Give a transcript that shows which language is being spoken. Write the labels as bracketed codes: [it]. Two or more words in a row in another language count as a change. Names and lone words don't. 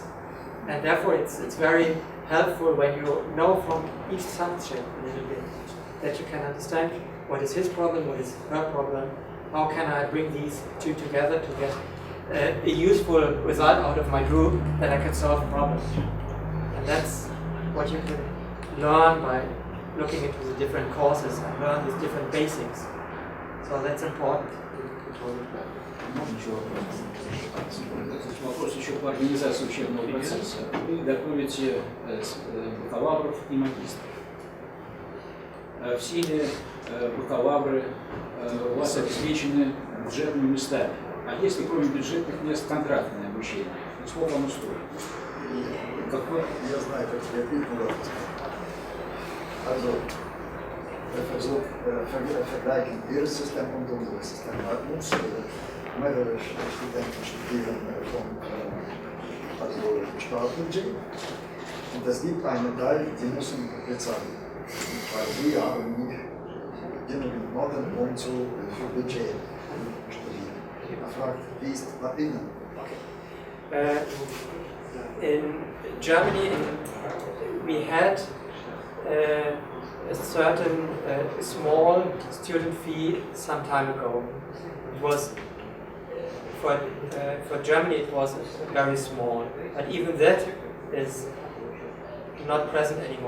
[en] And therefore it's very helpful when you know from each subject a little bit, that you can understand what is his problem, what is her problem, how can I bring these two together to get a useful result out of my group that I can solve problems. And that's what you can learn by looking into the different courses and learn these different basics. So that's important. [ru] Вопрос еще по организации учебного процесса. Вы готовите бакалавров и магистров. Все ли бакалавры у вас обеспечены бюджетными местами? А если кроме бюджетных мест контрактное обучение? Сколько оно стоит? Я знаю, как я ответил. [de] Also, der Versuch vergleichen Ihres System und unser System hat uns mehrere Studenten studieren also Startbudget, und es gibt einen Teil, die müssen bezahlen, weil sie haben nicht genügend Noten, um für Budget studieren. Er fragt, wie ist das bei Ihnen? [en] In Germany, we had a certain small student fee some time ago. It was for Germany it was very small, but even that is not present anymore.